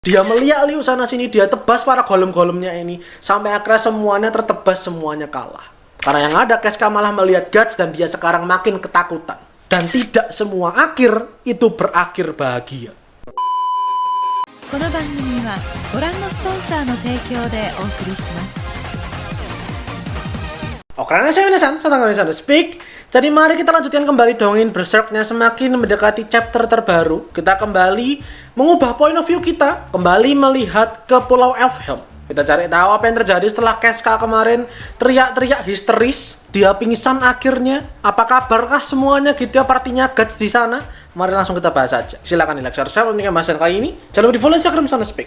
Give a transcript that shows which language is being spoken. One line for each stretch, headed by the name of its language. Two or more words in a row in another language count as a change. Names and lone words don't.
Indonesian: Dia meliak-liuk sana sini, dia tebas para golem-golemnya ini sampai akhirnya semuanya tertebas, semuanya kalah. Karena yang ada Casca malah melihat Guts dan dia sekarang makin ketakutan. Dan tidak semua akhir itu berakhir bahagia.
Japanese: この番組はご覧のスポンサーの提供でお送りします。
Indonesian: Oke, saya Minasan, saya Tanggal Speak. Jadi mari kita lanjutkan kembali dongeng Berserknya semakin mendekati chapter terbaru. Kita kembali mengubah
English: point of view
Indonesian: kita, kembali melihat ke Pulau Elfhelm. Kita cari tahu apa yang terjadi setelah Casca kemarin teriak-teriak histeris. Dia pingsan akhirnya. Apa kabarkah semuanya gitu ya partinya Guts di sana? Mari langsung kita bahas aja. Silakan di like, share, subscribe untuk pembahasan kali ini. Jangan lupa di follow Instagram Sana Speak.